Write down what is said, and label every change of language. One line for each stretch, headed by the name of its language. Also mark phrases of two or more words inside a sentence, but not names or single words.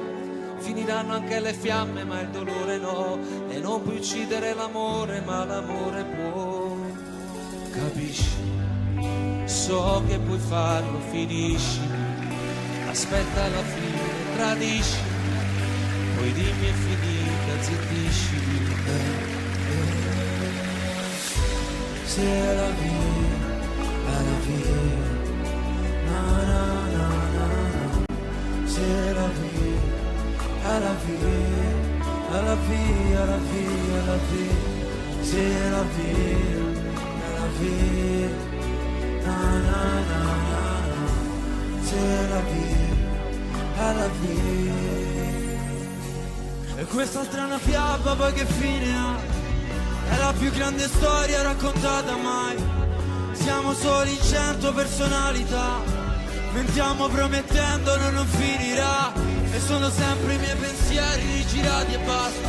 Italian: Finiranno anche le fiamme ma il dolore no, e non puoi uccidere l'amore ma l'amore può. Capisci? So che puoi farlo, finisci, aspetta alla fine, tradisci, poi dimmi è finita, zittisci.
French: C'est la vie, na na na na na. C'est la vie, la vie, la vie, la vie, la vie. C'est la vie, la vie. Na, na, na, na, na. C'est la vie, la vie.
Italian: E quest'altra è una fiaba, poi che fine ha? È la più grande storia raccontata mai. Siamo soli in 100 personalità, mentiamo promettendo non finirà. E sono sempre i miei pensieri rigirati e basta.